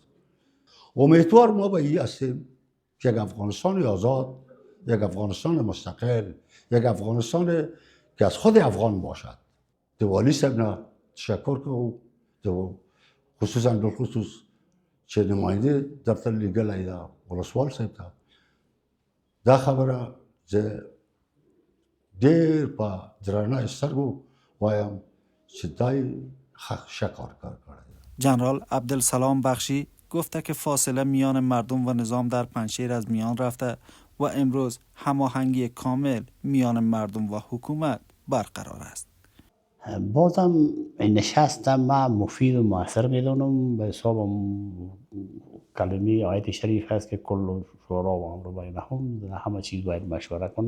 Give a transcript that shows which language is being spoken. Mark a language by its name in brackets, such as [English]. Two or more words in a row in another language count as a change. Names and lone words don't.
[Persian] امیدوار ما به این هستیم که یک افغانستان آزاد، یک افغانستان مستقل، یک افغانستان که از خود افغان باشد. والی صاحب نه تشکر کنم، خصوصا بالخصوص چه نماینده دفتر لیگل ایدا [Pashto] ولسوال صاحب ته دا خبره زه ډېر په درنه سترګو وایم چې دای ښه کار کړی. [Persian] جنرال عبدالسلام بخشی گفته که فاصله میان مردم و نظام در پنجشیر از میان رفته و امروز هماهنگی کامل میان مردم و حکومت برقرار است. بازم نشست ما مفید و مؤثر میدونم. به حساب کلمه آیت شریف هست که [Arabic] کل شورا و امر بینهم، [Persian] همه چیز باید مشوره کنه.